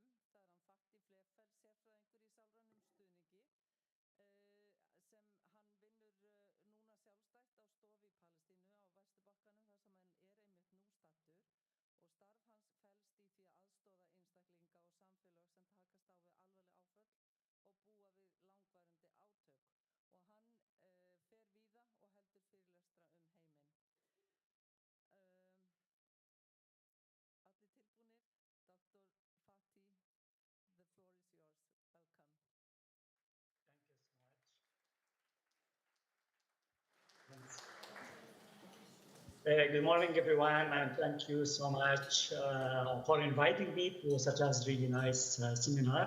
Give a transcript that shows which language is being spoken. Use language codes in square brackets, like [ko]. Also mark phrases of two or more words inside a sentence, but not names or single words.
[is] Það hann Fatih Flefel, sérfræðingur í sálrænum stuðningi, sem hann vinnur núna sjálfstætt á stofu í Palestínu á Vesturbakkanum þar sem hann einmitt nú stattur, og starf hans felst í því að aðstoða einstaklinga og samfélög sem takast á við alvarleg áföll og búa við langvarandi átök, og hann fer víða og heldur fyrirlestra heiminn. Allir tilbúnir? [en] Dr. Fatih, the floor is yours. Welcome. Thank you so much. Good morning, everyone, and thank you so much for inviting me to such a really nice seminar.